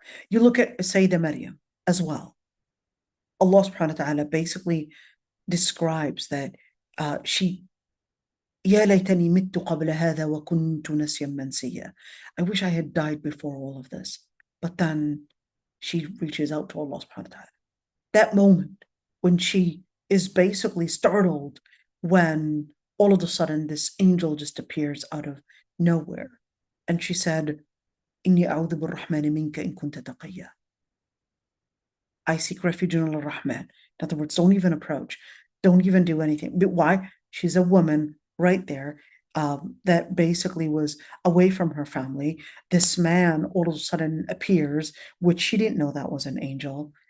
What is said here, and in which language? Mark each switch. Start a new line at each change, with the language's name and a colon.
English: You look at Sayyidah Maryam as well. Allah subhanahu wa ta'ala basically describes that she
Arabic: يا ليتني مت قبل هذا وكنت نسيا منسيا.
English: I wish I had died before all of this. But then she reaches out to Allah subhanahu wa ta'ala. That moment when she is basically startled when all of a sudden this angel just appears out of nowhere. And she said,
Arabic: إني أعوذ بالرحمن منك إن كنت تقيا.
English: I seek refuge in al-Rahman. In other words, don't even approach. Don't even do anything. But why? She's a woman right there that basically was away from her family. This man all of a sudden appears, which she didn't know that was an angel.